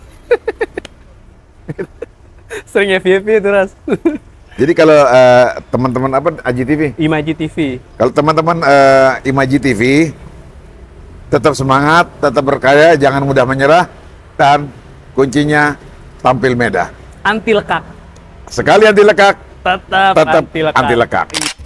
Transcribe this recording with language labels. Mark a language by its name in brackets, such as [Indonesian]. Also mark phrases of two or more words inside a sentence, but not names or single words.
[Indonesian] Sering FYP itu Ras. Jadi kalau teman-teman Aji TV? Imaji TV. Kalau teman-teman Imaji TV tetap semangat, tetap berkarya, jangan mudah menyerah, dan kuncinya tampil meda. Anti lekak. Sekali anti lekak, Tetap tetap anti lekak. anti lekak.